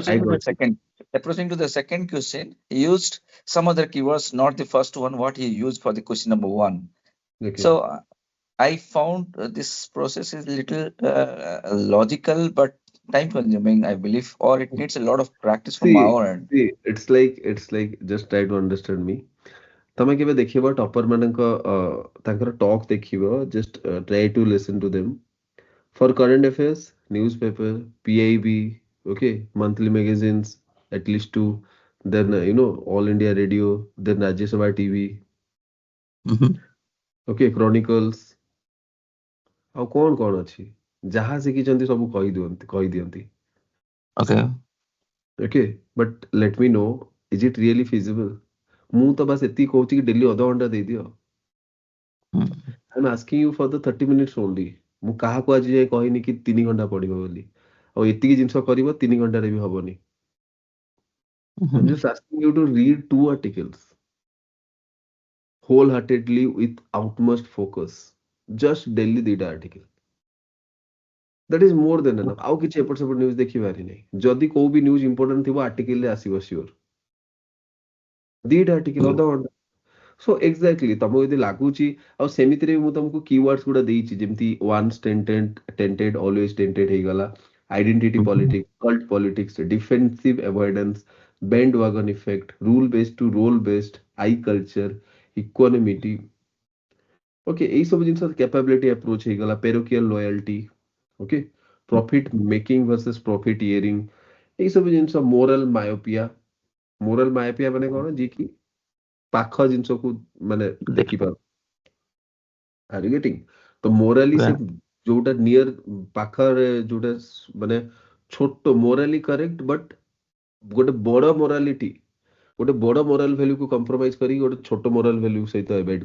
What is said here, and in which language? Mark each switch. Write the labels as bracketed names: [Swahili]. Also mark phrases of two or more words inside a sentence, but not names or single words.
[English] Approaching to the second question, he used some other keywords, not the first one what he used for the question number 1. Okay. So I found this process is little logical but time consuming, I believe, or it needs a lot of practice from our end. See, it's like just try to understand me. [Odia] ତମେ କେବେ ଦେଖିବ ଟପର ମାନଙ୍କ ତାଙ୍କର ଟକ୍ ଦେଖିବ, [English] just try to listen to them for current affairs, newspaper, PIB, Okay, monthly magazines, at least two. Then All India Radio, then Rajya Sabha TV. Okay, Chronicles. [Odia] ଆଉ କଣ ଅଛି ଯାହା ଶିଖିଛନ୍ତି ସବୁ କହିଦିଅନ୍ତି [English] Okay. okay but let me know is it really feasible [Odia] ମୁଁ ତ ବାସ୍ ଏତିକି କହୁଛି କି ଡେଲି ଅଧଘଣ୍ଟା ଦେଇଦିଅ [English] I am asking you for the 30 minutes only [Odia] ମୁଁ କାହାକୁ ଆଜି ଯାଏ କହିନି କି 3 ଘଣ୍ଟା ପଢିବ ବୋଲି ଆଉ ଏତିକି ଜିନିଷ କରିବ 3 ଘଣ୍ଟାରେ ବି ହବନି [English] I'm just asking you to read 2 articles wholeheartedly with utmost focus just daily 2ଟା article that is more than enough [Odia] ଆଉ କିଛି ଏପଟ ସେପଟ ନ୍ୟୁଜ ଦେଖିବାରି ନାହିଁ ଯଦି କୋଉ ବି ନ୍ୟୁଜ ଇମ୍ପୋର୍ଟାଣ୍ଟ ଥିବ ଆର୍ଟିକଲ ରେ ଆସିବ ସିଓର 2ଟା ଆର୍ଟିକଲ ଅଧଘଣ୍ଟା [English] so exactly [Odia] ତମକୁ ଯଦି ଲାଗୁଛି ଆଉ ସେମିତିରେ ବି ମୁଁ ତମକୁ keywords ଗୁଡା ଦେଇଛି [English] ଯେମିତି once tented always tented ହେଇଗଲା identity politics cult politics defensive avoidance bandwagon effect rule based to role based I culture equanimity ओके [Odia] ଏଇ ସବୁ ଜିନିଷ [English] capability approach ହେଇଗଲା parochial loyalty ओके profit making versus profiteering [Odia] ଏଇ ସବୁ ଜିନିଷ [English] moral myopia [Odia] ମାନେ କଣ ଯେ କି ପାଖ ଜିନିଷକୁ ମାନେ ଦେଖିପାରୁ [English] are you getting [Odia] ତ ମୋରାଲି ସେ ଯୋଉଟା ନିୟର ପାଖରେ ଯୋଉଟା ମାନେ ଛୋଟ [English] morally correct but [Odia] ଗୋଟେ ବଡ ମୋରାଲିଟି ଗୋଟେ ବଡ [English] moral valueକୁ compromise [Odia] କରିକି ଗୋଟେ ଛୋଟ [English] moral value [Odia] ସହିତ ଏଭଏଡ୍